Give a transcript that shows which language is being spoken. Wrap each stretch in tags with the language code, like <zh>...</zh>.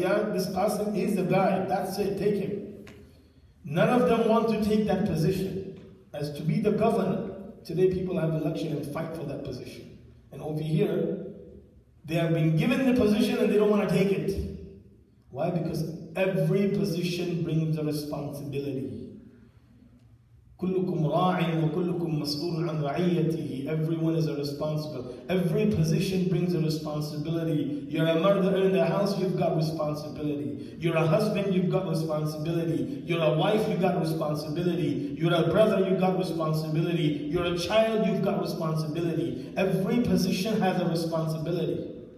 <en>Iyas, this Qasim is the guy, that's it, take him. None of them want to take that position as to be the governor. Today people have election and fight for that position. And over here, they have been given the position and they don't want to take it. Why? Because every position brings a responsibility.</en> <ar>كلكم راع وكلكم مسؤول عن رعيته.</ar> <en>Everyone is a responsible. Every position brings a responsibility. You're a mother in the house, you've got responsibility. You're a husband, you've got responsibility. You're a wife, you've got responsibility. You're a brother, you've got responsibility. You're a child, you've got responsibility. Every position has a responsibility.</en>